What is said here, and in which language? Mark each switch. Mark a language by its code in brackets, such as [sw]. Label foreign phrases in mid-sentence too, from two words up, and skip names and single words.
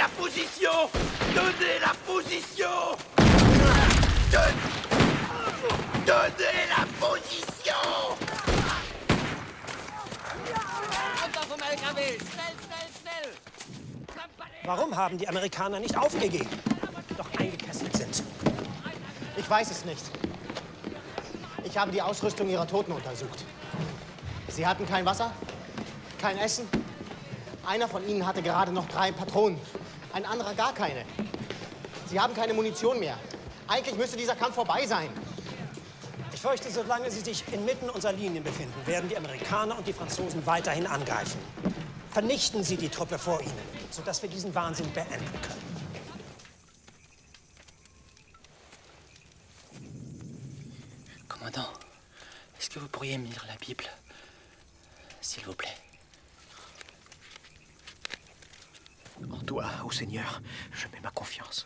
[fr] position! Donnez la position! Donnez la position! [de] Warum haben die Amerikaner nicht aufgegeben, doch eingekesselt sind? Ich weiß es nicht. Ich habe die Ausrüstung ihrer Toten untersucht. Sie hatten kein Wasser, kein Essen. Einer von ihnen hatte gerade noch 3 Patronen, ein anderer gar keine. Sie haben keine Munition mehr. Eigentlich müsste dieser Kampf vorbei sein. Ich fürchte, solange sie sich inmitten unserer Linien befinden, werden die Amerikaner und die Franzosen weiterhin angreifen. Vernichten Sie die Truppe vor ihnen, sodass wir diesen Wahnsinn beenden können. [fr] Commandant, est-ce que vous pourriez me lire la Bible, s'il vous plaît? En toi, ô Seigneur, je mets ma confiance.